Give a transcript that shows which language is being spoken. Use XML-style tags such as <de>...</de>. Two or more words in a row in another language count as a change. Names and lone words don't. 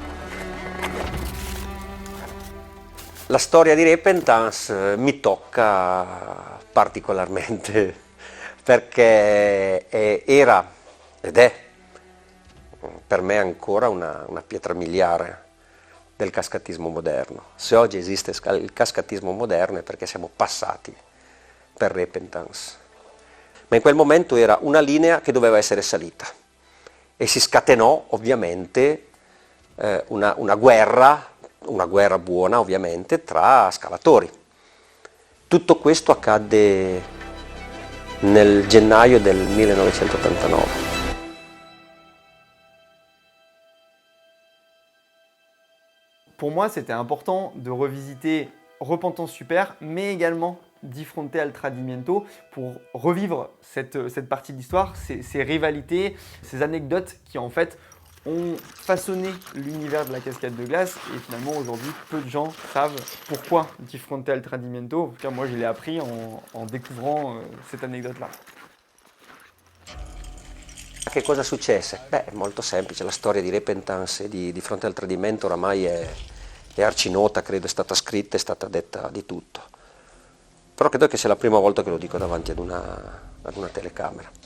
<it>La storia di Repentance mi tocca particolarmente perché era ed è per me ancora una pietra miliare del cascatismo moderno. Se oggi esiste il cascatismo moderno è perché siamo passati per Repentance. Ma in quel momento era una linea che doveva essere salita e si scatenò ovviamente una guerra buona ovviamente tra scalatori. Tutto questo accadde nel gennaio del 1989.</it> <fr>Pour moi, c'était important de revisiter Repentance Super, mais également Di Fronte al Tradimento pour revivre cette partie de l'histoire, ces rivalités, ces anecdotes qui en fait ont façonné l'univers de la cascade de glace et finalement aujourd'hui peu de gens savent pourquoi Di Fronte al Tradimento. En tout cas moi je l'ai appris en découvrant cette anecdote-là.</fr> <it>Che cosa successe? Beh, è molto semplice, la storia di Repentance e di Fronte al Tradimento oramai è arcinota, credo è stata scritta, è stata detta di tutto. Però credo che sia la prima volta che lo dico davanti ad una telecamera.</it>